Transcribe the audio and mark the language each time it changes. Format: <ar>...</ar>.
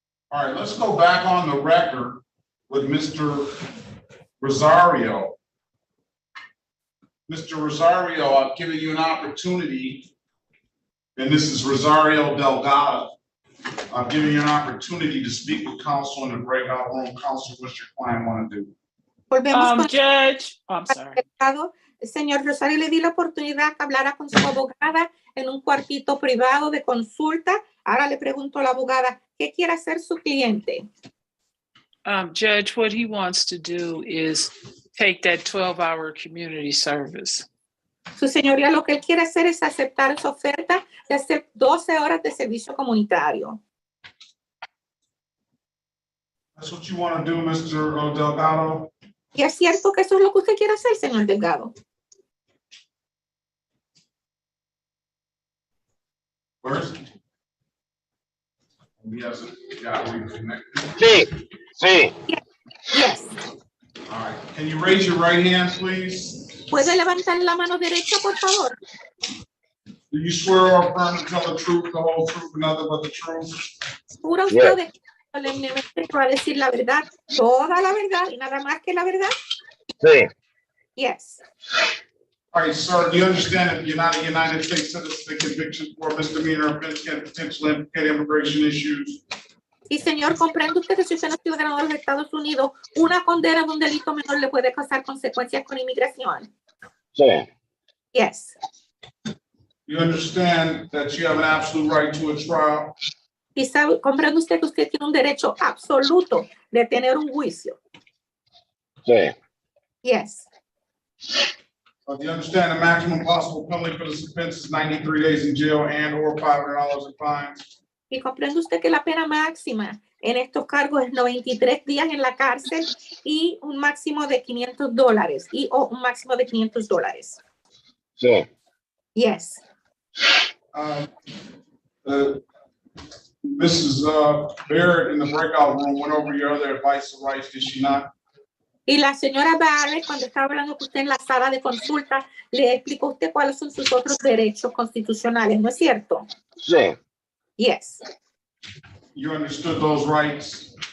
<en>All right, let's go back on the record with Mr. Rosario. Mr. Rosario, I've given you an opportunity, and this is Rosario Delgado. I've given you an opportunity to speak with counsel in the breakout room. Counsel, what's your client want to do?</en> <es>Volvemos con</es> <en>Judge, I'm sorry.</en> <es>Señor Rosario, le di la oportunidad que hablara con su abogada en un cuartito privado de consulta. Ahora le pregunto a la abogada, ¿qué quiere hacer su cliente?</es> <en>Judge, what he wants to do is take that 12-hour community service.</en> <es>Su señoría, lo que él quiere hacer es aceptar esa oferta de hacer 12 horas de servicio comunitario.</es> <en>That's what you want to do, Mr. Delgado?</en> <es>Y es cierto que eso es lo que usted quiere hacer, señor Delgado.</es> <en>First? Yes, yeah, we connected.</en> <es>Sí, sí.</es> <en>Yes. All right. Can you raise your right hand, please?</en> <es>¿Puede levantar la mano derecha, por favor?</es> <en>Do you swear or affirm to tell the truth, the whole truth, and nothing but the truth?</en> <es>¿Jura usted solemnemente que va a decir la verdad, toda la verdad y nada más que la verdad? Sí.</es> <en>Yes. All right, sir, do you understand that you're not a United States citizen, the conviction for misdemeanor offense can potentially implicate immigration issues?</en> <es>Y señor, ¿comprende usted que si usted no es ciudadano de los Estados Unidos, una condena de un delito menor le puede causar consecuencias con inmigración? Sí.</es> <en>Yes. You understand that you have an absolute right to a trial?</en> <es>Y sabe, ¿comprende usted que usted tiene un derecho absoluto de tener un juicio? Sí.</es> <en>Yes. Do you understand the maximum possible penalty for this offense is 93 days in jail and or $500 in fines?</en> <es>Y comprende usted que la pena máxima en estos cargos es 93 días en la cárcel y un máximo de $500 y o un máximo de $500. Sí.</es> <en>Yes. Mrs. Barrett in the breakout room went over your other advice and rights, did she not?</en> <es>Y la señora Barrett, cuando estaba hablando con usted en la sala de consulta, le explicó a usted cuáles son sus otros derechos constitucionales, ¿no es cierto? Sí.</es> <en>Yes. You understood those rights?</en>